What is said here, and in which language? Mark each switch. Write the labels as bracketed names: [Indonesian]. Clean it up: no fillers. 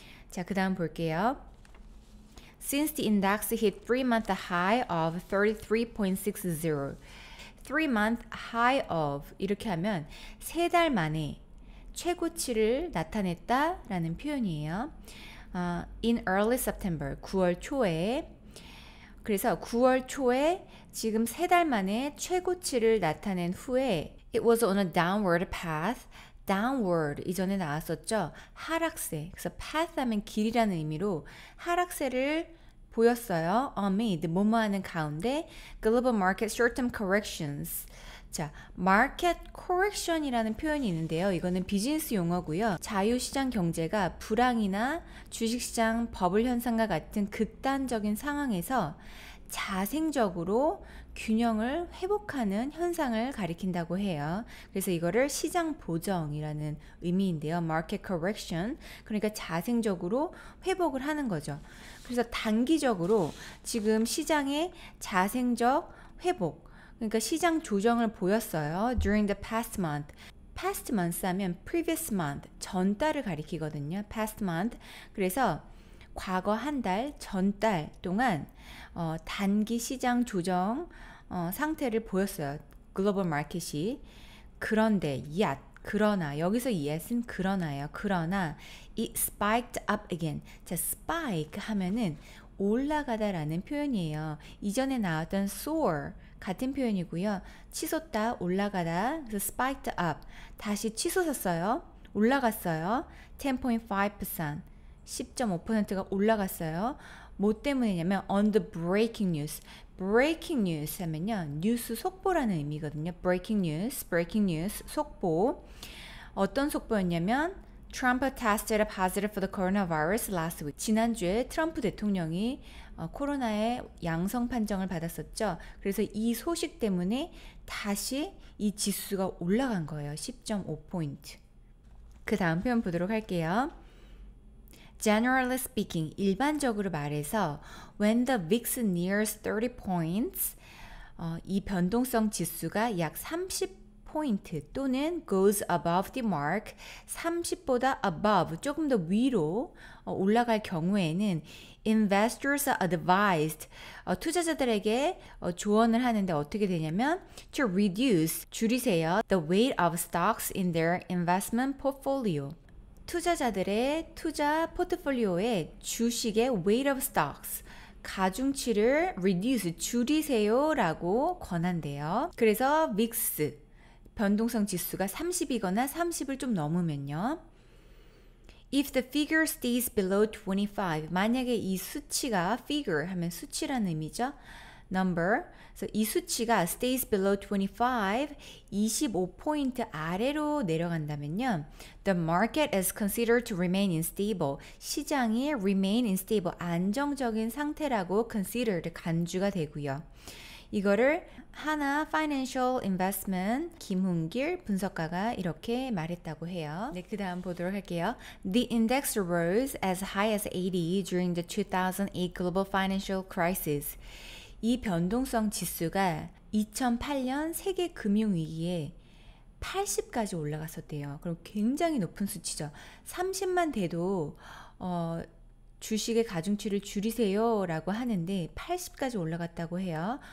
[Korean] 자, 그다음 볼게요. [English] Since the index hit 3-month high of 33.60. [Korean] 3-month high of 이렇게 하면 3달 만에 최고치를 나타냈다라는 표현이에요. [English] In early September, [Korean] 9월 초에. 그래서 9월 초에 지금 3달 만에 최고치를 나타낸 후에 [English] It was on a downward path. [Korean] downward 이전에 나왔었죠. 하락세. 그래서 path 하면 길이라는 의미로 하락세를 보였어요. [English] amid [Korean] 뭐뭐 하는 가운데 [English] global market short-term corrections. [Korean] 자, market correction이라는 표현이 있는데요. 이거는 비즈니스 용어고요. 자유시장 경제가 불황이나 주식시장 버블 현상과 같은 극단적인 상황에서 자생적으로 균형을 회복하는 현상을 가리킨다고 해요. 그래서 이거를 시장 보정이라는 의미인데요. [English] market correction. [Korean] 그러니까 자생적으로 회복을 하는 거죠. 그래서 단기적으로 지금 시장의 자생적 회복, 그러니까 시장 조정을 보였어요. [English] During the past month. [Korean] past month 하면 previous month, 전달을 가리키거든요. [English] past month. [Korean] 그래서 과거 한 달, 전달 동안 단기 시장 조정 상태를 보였어요. 글로벌 마켓이. 그런데 yet, 그러나 여기서 yet은 그러나요. [English] 그러나 it spiked up again. [Korean] 자, spike 하면은 올라가다라는 표현이에요. 이전에 나왔던 soar 같은 표현이고요. 치솟다, 올라가다. [English] 그래서 spiked up. [Korean] 다시 치솟았어요. 올라갔어요. 10.5%. 10.5%가 올라갔어요. 뭐 때문이냐면 [English] on the breaking news. breaking news [Korean] 하면요. 뉴스 속보라는 의미거든요. [English] breaking news, [Korean] 속보. 어떤 속보였냐면 [English] Trump tested positive for the coronavirus last week. [Korean] 지난주에 트럼프 대통령이 코로나의 양성 판정을 받았었죠. 그래서 이 소식 때문에 다시 이 지수가 올라간 거예요. 10.5포인트. 그 다음 표현 보도록 할게요. [English] Generally speaking, [Korean] 일반적으로 말해서 [English] when the VIX nears 30 points, [Korean] 이 변동성 지수가 약 30포인트 또는 [English] goes above the mark, 30보다 above, [Korean] 조금 더 위로 올라갈 경우에는 [English] investors are advised, [Korean] 투자자들에게 조언을 하는데 어떻게 되냐면 [English] to reduce, 줄이세요, the weight of stocks in their investment portfolio. [Korean] 투자자들의 투자 포트폴리오의 주식의 [English] weight of stocks, [Korean] 가중치를 reduce, 줄이세요 라고 권한대요. 그래서 VIX, 변동성 지수가 30이거나 30을 좀 넘으면요. [English] If the figure stays below 25, [Korean] 만약에 이 수치가 figure 하면 수치라는 의미죠. [English] number. [Korean] 그래서 이 수치가 stays below 25포인트 아래로 내려간다면요. [English] The market is considered to remain unstable. [Korean] 시장이 remain unstable, 안정적인 상태라고 considered, 간주가 되고요. 이거를 하나 파이낸셜 인베스트먼트 김훈길 분석가가 이렇게 말했다고 해요. 네, 그 다음 보도록 할게요. [English] The index rose as high as 80 during the 2008 global financial crisis. [Korean] 이 변동성 지수가 2008년 세계 금융위기에 80까지 올라갔었대요. 그럼 굉장히 높은 수치죠. 30만 돼도 주식의 가중치를 줄이세요 라고 하는데 80까지 올라갔다고 해요.